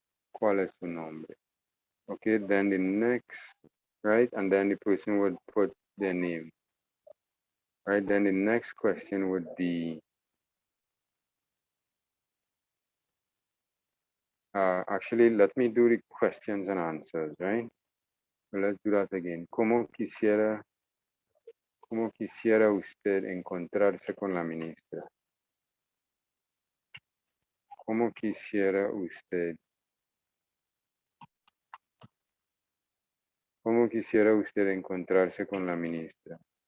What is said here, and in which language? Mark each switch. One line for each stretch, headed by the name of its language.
Spanish: ¿Cuál es su nombre?
English: Okay, then the next right? And then the person would put their name, right? Then the next question would be, actually, let me do the questions and answers, right? So let's do that again.
Spanish: ¿Cómo quisiera usted encontrarse con la ministra? ¿Cómo quisiera usted? ¿Cómo quisiera usted encontrarse con la ministra?